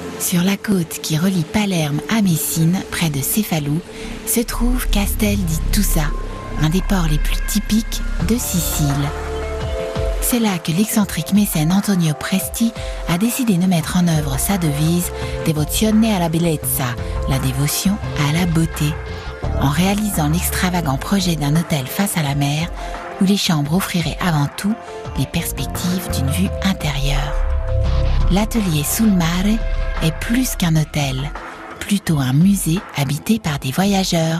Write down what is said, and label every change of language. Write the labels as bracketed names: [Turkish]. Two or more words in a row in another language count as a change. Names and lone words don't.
[French] Sur la côte qui relie Palerme à Messine, près de Cefalù, se trouve Castel di Tusa, un des ports les plus typiques de Sicile. C'est là que l'excentrique mécène Antonio Presti a décidé de mettre en œuvre sa devise « [Italian] Devozione alla bellezza », [French] la dévotion à la beauté, en réalisant l'extravagant projet d'un hôtel face à la mer où les chambres offriraient avant tout les perspectives d'une vue intérieure. L'atelier Sul Mare est plus qu'un hôtel, plutôt un musée habité par des voyageurs.